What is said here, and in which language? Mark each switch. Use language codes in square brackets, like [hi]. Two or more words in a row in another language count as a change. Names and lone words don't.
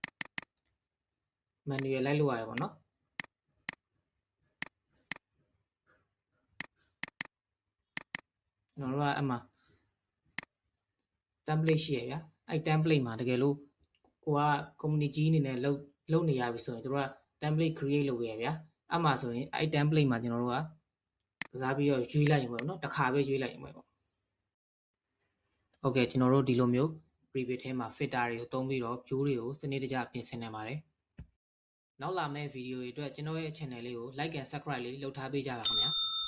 [my] manual လိုက်လို့ရတယ်ပေါ့နော်ကျွန်တော်တို့ကအမှ template ရှိရဗျာအဲ့ template မှာတကယ်လို့ကိုက community အနေနဲ့လုပ်နေရပြီဆိုရင်တို့က [en] template create [my] လုပ်ရဗျာအဲ့မှာဆိုရင်အဲ့ template မှာကျွန်တော်တို့ကကစားပြီးတော့ရွေးလိုက်ရင်ပေါ့နော်တစ်ခါပဲရွေးလိုက်ရင်ပေါ့ ဟုတ်ကဲ့ကျွန်တော်တို့ဒီလိုမျိုး preview ထဲမှာ filter တွေကိုသုံးပြီးတော့ view တွေကိုစနစ်တကျပြင်ဆင်နိုင်ပါတယ်နောက်လာမယ့်ဗီဒီယိုတွေအတွက်ကျွန်တော်ရဲ့ channel လေးကို [en] like and subscribe [my] လေးလုပ်ထားပေးကြပါခင်ဗျာ